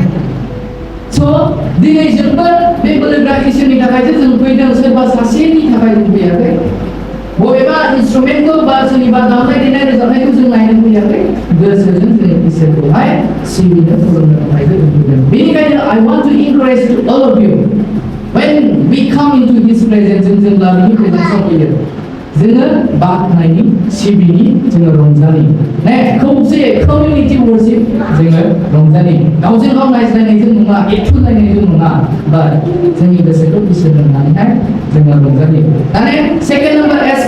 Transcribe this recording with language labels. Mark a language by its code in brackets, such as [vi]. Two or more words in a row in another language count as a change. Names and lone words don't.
[brx] स' दिनै जोंबो बे बोलोग्रा इसोरनि थाखायसो जों फैदों, सोरबा सासेनि थाखाय जों फैयाखै. बबेबा इन्सट्रुमेन्टखौ बा सोरनिबा दामनाय देनाय रोजाबनायखौ जों नायनो फैयाखै. गोसोजों जों इसोरखौहाय सिबिनो, खुलुमनो थाखायसो जों फैदों. [en] बेनिखायनो I want to encourage to all of you, When we come into His presence, [brx] जों लाबोनि प्रेजेन्सआव फैयो जोङो बाखनायनि सिबिनि जोङो रंजानि खौसे [en] community worship [brx] जोङो रंजानि गावजों गाव नायज्लायनायजों नङा एथुलायनायजों नङा बाट जोंनि गोसोखौ इसोर होनानैहाय जोङो रंजानि दाने [en] second number